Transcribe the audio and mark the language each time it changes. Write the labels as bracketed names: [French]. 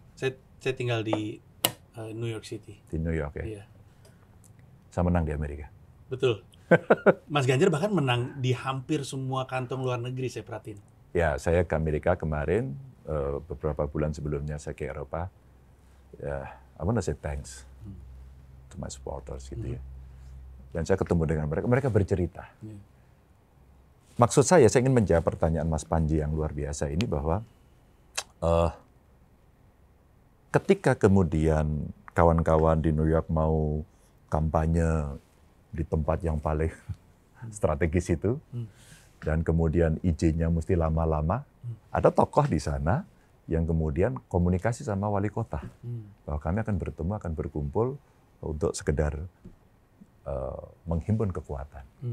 [Indonesian] Saya tinggal di New York City. Di New York ya? Iya. Saya menang di Amerika. Betul. Mas Ganjar bahkan menang di hampir semua kantong luar negeri, saya perhatiin. Ya, saya ke Amerika kemarin, beberapa bulan sebelumnya saya ke Eropa. [English] Ya, I want to say thanks to my supporters [Indonesian] gitu ya. Dan saya ketemu dengan mereka, mereka bercerita. Maksud saya ingin menjawab pertanyaan Mas Panji yang luar biasa ini bahwa ketika kemudian kawan-kawan di New York mau kampanye di tempat yang paling strategis itu, dan kemudian izinnya mesti lama-lama, ada tokoh di sana yang kemudian komunikasi sama wali kota, bahwa kami akan bertemu, akan berkumpul untuk sekedar menghimpun kekuatan.